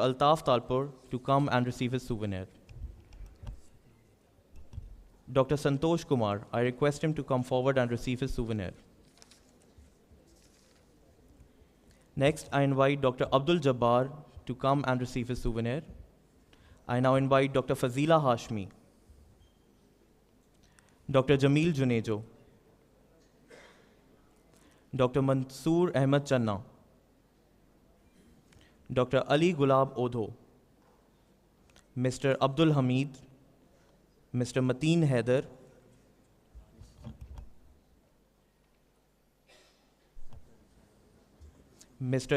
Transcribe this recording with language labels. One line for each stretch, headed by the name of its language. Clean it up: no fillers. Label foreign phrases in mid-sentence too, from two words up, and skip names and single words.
English: Altaf Talpur to come and receive his souvenir. Dr. Santosh Kumar, I request him to come forward and receive his souvenir. Next, I invite Dr. Abdul Jabbar to come and receive his souvenir. I now invite Dr. Fazila Hashmi, Dr. Jameel Junejo, Dr. Mansoor Ahmed Channa, Dr. Ali Gulab Odho, Mr. Abdul Hamid, Mr. Mateen Haider, Mr.